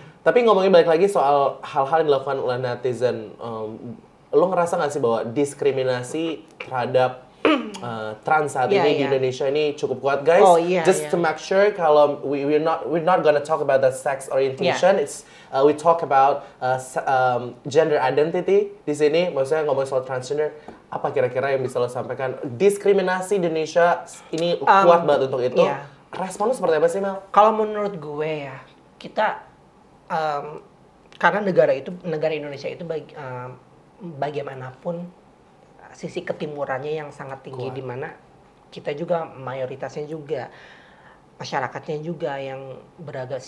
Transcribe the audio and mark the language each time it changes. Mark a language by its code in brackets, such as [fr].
[id] Tapi ngomongin balik lagi soal hal-hal yang dilakukan oleh netizen, lo ngerasa nggak sih bahwa diskriminasi terhadap trans saat ini di Indonesia ini cukup kuat, guys? [en] Just to make sure, kalau we're not gonna talk about the sex orientation, it's we talk about gender identity [id] di sini. Maksudnya ngomong soal transgender, apa kira-kira yang bisa lo sampaikan? Diskriminasi di Indonesia ini kuat banget untuk itu. Respon lo seperti apa sih, Mel? Kalau menurut gue ya, kita karena negara Indonesia itu bagaimanapun sisi ketimurannya yang sangat tinggi, di mana kita juga mayoritasnya juga masyarakatnya juga yang beragama.